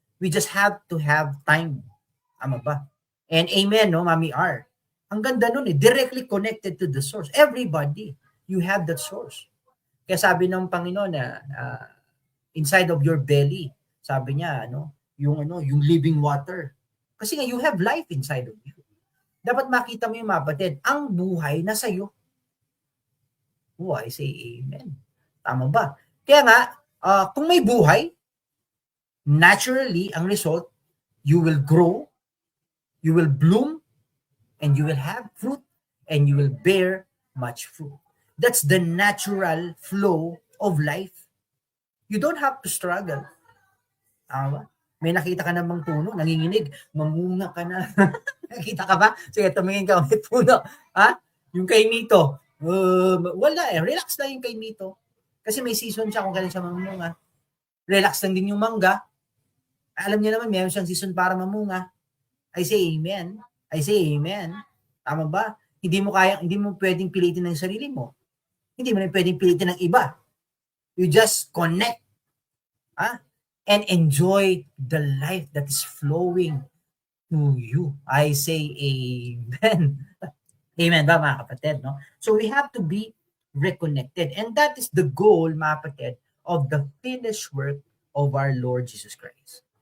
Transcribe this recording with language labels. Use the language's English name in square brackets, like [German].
[English] We just have to have time. Ama ba? And amen, no, Mami R. [Filipino] Ang ganda nun [English] directly connected to the source. Everybody, you have that source. [Filipino] Kaya sabi ng Panginoon na inside of your belly, sabi niya, yung living water. Kasi nga, [English] you have life inside of you. [Filipino] Dapat makita mo yung mga kapatid, ang buhay nasa iyo. [English] Oh, I say amen. [Filipino] Tama ba? Kaya nga, kung may buhay, [English] naturally, ang result, you will grow, you will bloom, and you will have fruit, and you will bear much fruit. That's the natural flow of life. You don't have to struggle. [Filipino] May nakita ka namang puno, nanginginig, mamunga ka na. Nakita ka ba? Sige, tumingin ka, may puno. Yung kay Nito, Wala eh. Relax lang yung kay Mito. Kasi may season siya kung kailan siya mamunga. Relax lang din yung mangga. Alam niyo naman, meron siyang season para mamunga. [English] I say amen. I say amen. [Filipino] Tama ba? Hindi mo pwedeng pilitin ng sarili mo. Hindi mo na pwedeng pilitin ng iba. [English] You just connect. And enjoy the life that is flowing to you. I say amen. [Filipino] Amen ba mga kapatid? [English] No? So we have to be reconnected. And that is the goal, mga kapatid, of the finished work of our Lord Jesus Christ.